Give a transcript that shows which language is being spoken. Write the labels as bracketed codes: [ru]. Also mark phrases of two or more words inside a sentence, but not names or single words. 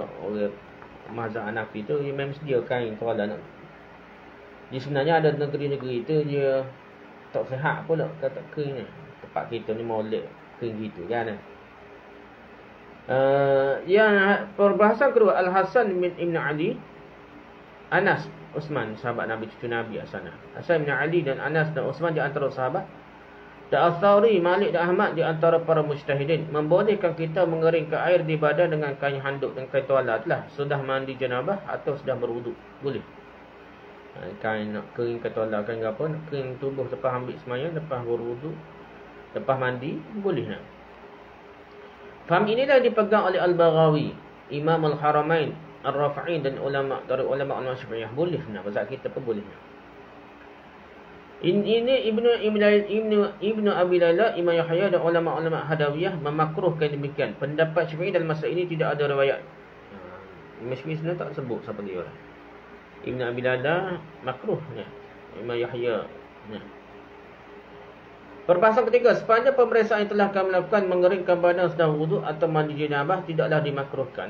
[ms] Orang mazhab Hanafi tu dia memang sedia kain tuala nak. Di sebenarnya ada negeri-negeri tu dia tak sihat pula kata kain ni. Tempat kita ni molek gitu kan. Yang perbahasan kedua, Al-Hasan bin Ibn Ali, Anas, Uthman, sahabat Nabi, cucu Nabi asana. Hasan bin Ali dan Anas dan Uthman di antara sahabat. Dan Al-Thawri, Malik dan Ahmad di antara para mujtahidin membolehkan kita mengeringkan air di badan dengan kain handuk dan kain tuala lah, sudah mandi janabah atau sudah berwuduk. Boleh. Kain nak kering kain tuala, kain apa, nak kering tubuh lepas ambil semayang, lepas berwuduk, lepas mandi, boleh nak. Faham inilah dipegang oleh Al-Baghawi, Imam Al-Haramain, Ar-Rafi'i dan ulama dari ulama Syafi'iyah. Boleh nak, mazhab kita pun boleh nak. Ini Ibnu Abi Layla, Imam Yahya dan ulama-ulama Hadawiyah memakruhkan demikian. Pendapat Syafi'i dalam masalah ini tidak ada riwayat. Imam Syafi'i sebenarnya tak sebut siapa dia orang. Ibnu Abi Layla makruh ya. Imam Yahya ya. Perbahasan ketiga, sepanjang pemeriksaan yang telah kami lakukan, mengeringkan badan sedang wuduk atau mandi janabah tidaklah dimakruhkan.